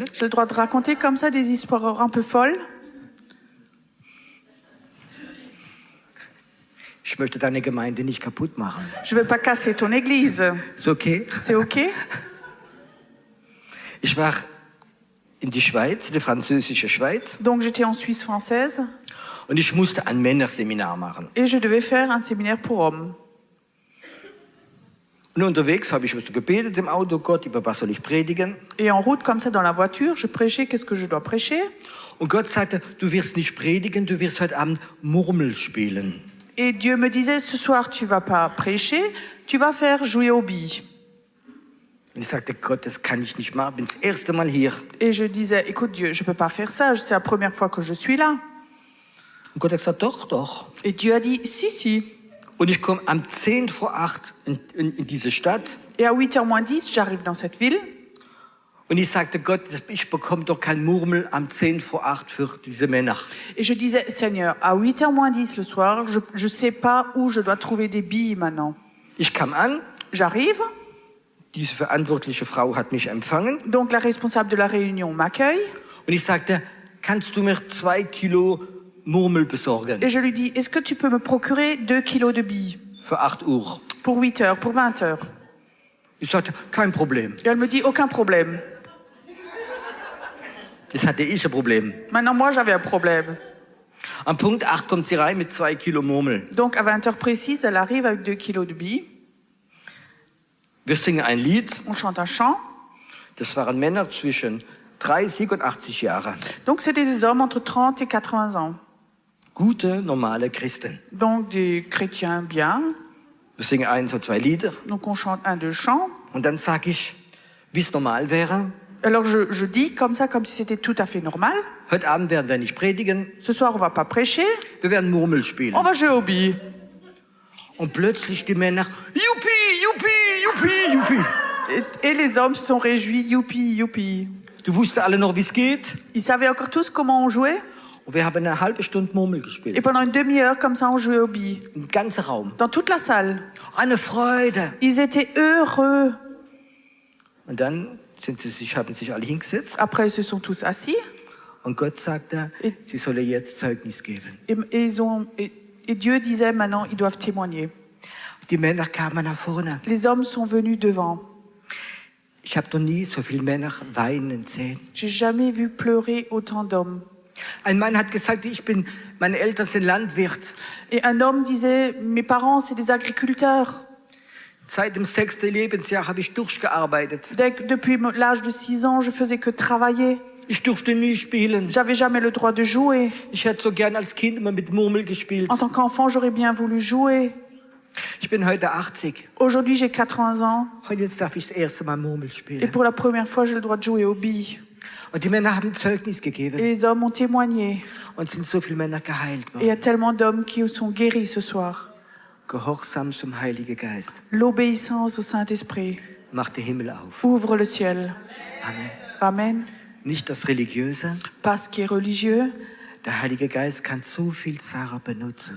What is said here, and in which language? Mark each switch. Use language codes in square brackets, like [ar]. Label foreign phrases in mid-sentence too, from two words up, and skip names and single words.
[fr] J'ai le droit de raconter comme ça des histoires un peu folles. [de] Ich möchte deine Gemeinde nicht kaputt machen. [fr] Je ne veux pas casser ton église. [de] Ist okay? [fr] C'est OK? [de] Ich war in die Schweiz, die französische Schweiz, [fr] Donc j'étais en Suisse française [de] und ich musste ein Männerseminar machen. [fr] et je devais faire un séminaire pour hommes. [de] Und unterwegs habe ich so gebetet im Auto, Gott, über was soll ich predigen? [fr] Et en route, comme ça, dans la voiture, je prêchais, qu'est-ce que je dois prêcher? [de] Und Gott sagte, du wirst nicht predigen, du wirst heute Abend Murmel spielen. [fr] Et Dieu me disait, ce soir, tu vas pas prêcher, tu vas faire jouer aux billes. [de] Und ich sagte, Gott, das kann ich nicht machen, bin das erste Mal hier. [fr] Et je disais, écoute Dieu, je peux pas faire ça, c'est la première fois que je suis là. [de] Und Gott hat gesagt, doch, doch. [fr] Et Dieu a dit, si, si. [de] Und ich komme am 10 vor 8 in diese Stadt. [fr] Et à 8h moins 10, j'arrive dans cette ville. [de] Und ich sagte, Gott, ich bekomme doch kein Murmel am 10 vor 8 für diese Männer. [fr] Et je disais, Seigneur, à 8h moins 10 le soir, je sais pas où je dois trouver des billes maintenant. [de] Ich kam an, [fr] J'arrive, [de] diese verantwortliche Frau hat mich empfangen. [fr] donc la responsable de la réunion m'accueille. [de] Und ich sagte, kannst du mir 2 Kilo Murmel besorgen? [fr] Et je lui dis, est-ce que tu peux me procurer 2 kilos de billes [de] Für 8 Uhr. [fr] pour 8 heures, pour 20 heures? [de] Ich sagte, kein Problem. [fr] Et elle me dit, aucun problème. [de] Das hatte ich ein Problem. [fr] Maintenant, moi, j'avais un problème. [de] Am Punkt 8 kommt sie rein mit 2 Kilo Murmel. [fr] Donc, à 20 heures précises, elle arrive avec 2 kilos de billes. [de] Wir singen ein Lied. [fr] On chante un chant. [de] Das waren Männer zwischen 30 und 80 Jahre. [fr] Donc, c'était des hommes entre 30 et 80 ans. [de] Gute, normale Christen. [fr] Donc, des chrétiens bien. [de] Wir singen 1 oder 2 Lieder. [fr] Donc, on chante un, deux chants. [de] Und dann sage ich, wie es normal wäre. [fr] Alors, je dis comme ça, comme si c'était tout à fait normal. [de] Heute Abend werden wir nicht predigen. [fr] Ce soir, on va pas prêcher. [de] Wir werden Murmel spielen. [fr] On va jouer aux billes. [de] Und plötzlich die Männer, Juppie, Juppie, Juppie, Juppie. [fr] Et les hommes se sont réjouis. Youpi, youpi. [de] Du wusstest alle noch, wie es geht. [fr] Ils savaient encore tous comment on jouait. [de] Und wir haben eine halbe Stunde Murmel [fr] Et [de] gespielt. [fr] pendant une demi-heure, comme ça, on jouait aux billes. [de] Im ganzen Raum. [fr] Dans toute la salle. [de] Eine Freude. [fr] Ils étaient heureux. [de] Und dann haben sich alle hingesetzt [fr] Après, ils se sont tous assis [de] und Gott sagte, sie sollen jetzt Zeugnis geben. [fr] et Dieu disait maintenant, ils doivent témoigner. [de] Die Männer kamen nach vorne. [fr] Les hommes sont venus devant. [de] Ich habe noch nie so viele Männer weinen sehen. [fr] J'ai jamais vu pleurer autant d'hommes. [de] Ein Mann hat gesagt, meine Eltern sind Landwirt. [fr] Et un homme disait, mes parents, c'est des agriculteurs. [de] Seit dem 6. Lebensjahr habe ich durchgearbeitet. [fr] Depuis l'âge de 6 ans, je faisais que travailler. [de] Ich durfte nie spielen. [fr] J'avais jamais le droit de jouer. [de] Ich hätte so gern als Kind immer mit Murmel gespielt. [fr] En tant qu'enfant, j'aurais bien voulu jouer. [de] Ich bin heute 80. [fr] Aujourd'hui, j'ai 80 ans. [de] Und jetzt darf ich das erste Mal Murmel [fr] Et [de] spielen. [fr] pour la première fois, j'ai le droit de jouer aux billes. [de] Und die Männer haben Zeugnis [fr] Et [de] gegeben. [fr] les hommes ont témoigné. [de] Und sind so viele Männer geheilt [fr] Et il y a [de] worden. [fr] tellement d'hommes qui sont guéris ce soir. [de] Gehorsam zum Heiligen Geist. [fr] L'obéissance au Saint-Esprit [de] Macht den Himmel auf. [fr] ouvre le ciel. Amen. Amen. [de] Nicht das Religiöse. [fr] Pas ce qui est religieux. [de] Der Heilige Geist kann so viel Sachen benutzen.